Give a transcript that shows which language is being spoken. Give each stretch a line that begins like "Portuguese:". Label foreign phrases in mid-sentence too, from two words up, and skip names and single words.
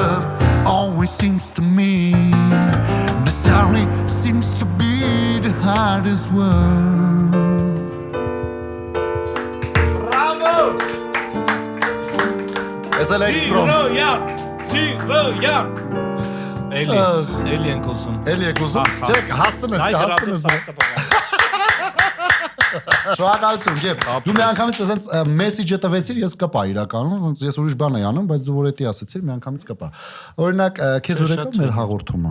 English: Always seems to me the sorry seems to be the hardest word. Bravo! It's an extra. Zero, yeah.
Armenian: Էլի ենք ուսում։ Էլի եք ուզում։ Չեք, հասցնես, հասցնես։ Շնորհակալություն, Գեբ։ Դու մի անգամից ասենց մեսեջը տվեցիր, ես կպա իրականում, ես ուրիշ բան էի անում, բայց դու որ էդի ասեցիր, մի անգամից կպա։ Օրինակ, քեզ ուր եկա մեր հաղորդումը։